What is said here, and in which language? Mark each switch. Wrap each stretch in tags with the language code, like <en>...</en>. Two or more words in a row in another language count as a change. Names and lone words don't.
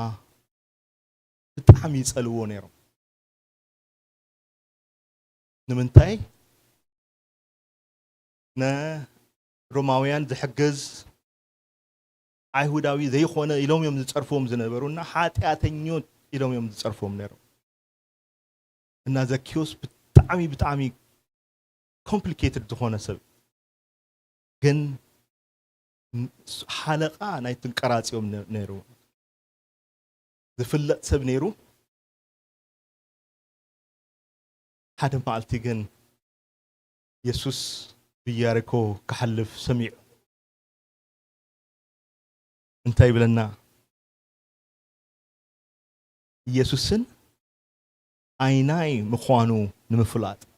<ti>በጣም ይጸልዎ ነይሩ ንምንታይ ሮማውያን ዝሕግዝ አይሁዳዊ ዘይኾነ ኢሎም እዮም ዝጸርፎም ዝነበሩና ኃጢአተኞች ኢሎም እዮም ዝጸርፎም ነይሩ እና ዘኪዮስ በጣም ኮምፕሊኬትድ ዝኾነ ሰብ ግን ሓለቃ ናይትን ቀራጺዮም ነይሩ ዝፍለጥ ሰብ ነይሩ ሓደ መዓልቲ ግን ኢየሱስ ብኢያሪኮ ክሓልፍ ሰሚዑ እንታይ ይብለና ኢየሱስን አይናይ ምዃኑ ንምፍላጥ</ti>